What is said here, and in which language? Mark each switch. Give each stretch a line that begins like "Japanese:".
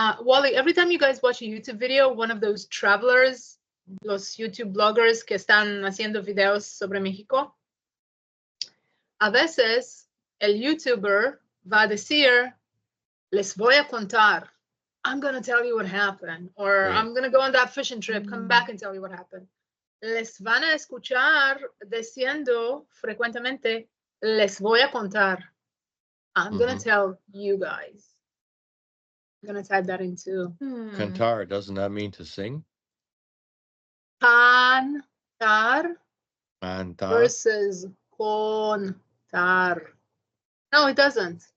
English: Wally, every time you guys watch a YouTube video, one of those travelers,
Spanish: los YouTube bloggers que están haciendo videos sobre México, a veces el YouTuber va a decir, les voy a contar.
English: I'm going to tell you what happened. Or right. I'm going to go on that fishing trip, come back and tell you what happened.
Spanish: Les van a escuchar diciendo frecuentemente, les voy a contar.
English: I'm going to tell you guys. I'm going to type that in too. Cantar, doesn't that mean to sing? Cantar versus contar. No, it doesn't.